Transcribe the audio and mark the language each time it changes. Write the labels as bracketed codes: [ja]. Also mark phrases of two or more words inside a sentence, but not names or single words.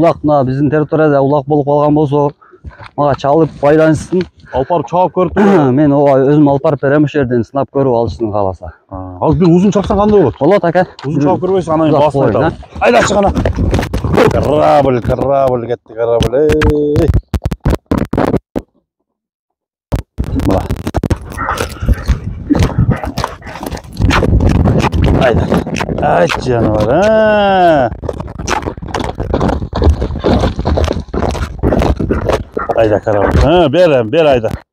[ky] Улак мына биздин территорияда улак болуп калган болсо, мага чалып байланышсын. Алып барып чабып көрүп мен өзүм алып барып берем, ошол жерден сынап көрүп алышсын кааласа. Азыр бир узун чапсаң кандай болот? Болот ака. Узун чабып көрбөйсүң, анан басып айтам. Айда чыгана. Корабль кетти, корабль. Мына. Айда. Ай, жануар, Айда, корабль. Бер айда.